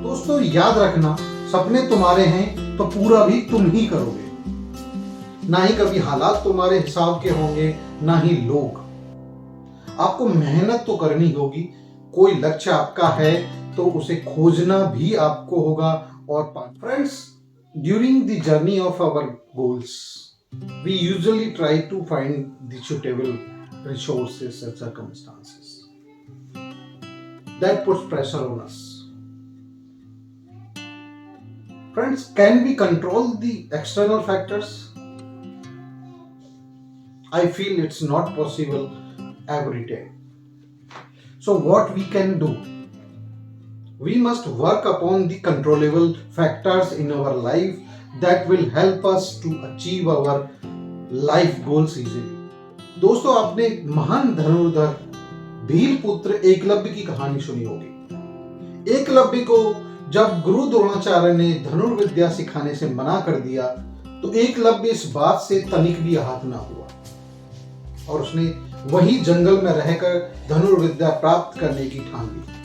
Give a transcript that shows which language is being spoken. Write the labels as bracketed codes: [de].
[hi] दोस्तों, याद रखना, सपने तुम्हारे हैं तो पूरा भी तुम ही करोगे। ना ही कभी हालात तुम्हारे हिसाब के होंगे, ना ही लोग। आपको मेहनत तो करनी होगी। कोई लक्ष्य आपका है तो उसे खोजना भी आपको होगा और friends, [en] during the journey of our goals, we usually try to find the suitable resources and circumstances. That puts pressure on us. Friends, can we control the external factors? I feel it's not possible every day. So what we can do? We must work upon the controllable factors in our life that will help us to achieve our life goals easily. [hi] दोस्तों, आपने महान धनुर्धर भील पुत्र एकलव्य की कहानी सुनी होगी। एकलव्य को जब गुरु द्रोणाचार्य ने धनुर्विद्या सिखाने से मना कर दिया तो एकलव्य इस बात से तनिक भी आहत न हुआ और उसने वही जंगल में रहकर धनुर्विद्या प्राप्त करने की ठान ली।